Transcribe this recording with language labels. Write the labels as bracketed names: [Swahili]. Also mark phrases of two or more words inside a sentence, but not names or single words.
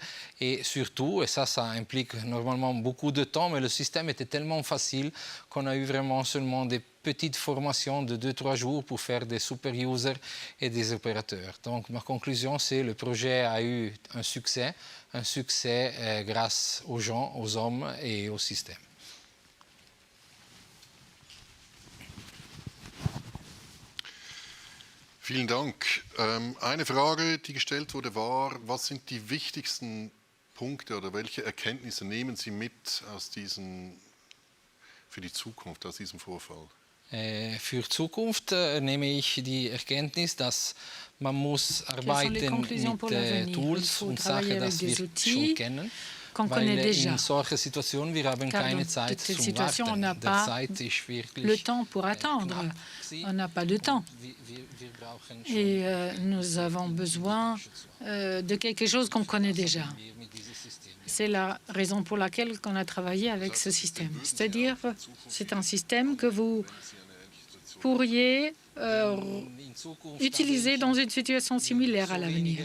[French] Et surtout, et ça implique normalement beaucoup de temps, mais le système était tellement facile qu'on a eu vraiment seulement des petites formations de 2-3 jours pour faire des [English] super users [French] et des opérateurs. Donc ma conclusion, c'est que le projet a eu un succès grâce aux gens, aux hommes et au système. [German] Vielen Dank. Eine Frage, die gestellt wurde, war, was sind die wichtigsten Punkte oder welche Erkenntnisse nehmen Sie mit für die Zukunft aus diesem Vorfall? Für Zukunft nehme ich die Erkenntnis, dass man muss arbeiten mit Tools und Sachen, das wir schon kennen. Weil in solchen Situationen, wir haben keine Zeit zum Warten. Der Zeit ist wirklich [French] le temps pour attendre. On n'a pas de temps. Et nous avons besoin de quelque chose qu'on connaît déjà. C'est la raison pour laquelle on a travaillé avec ce système. C'est-à-dire, c'est un système que vous pourriez utiliser dans une situation similaire à l'avenir.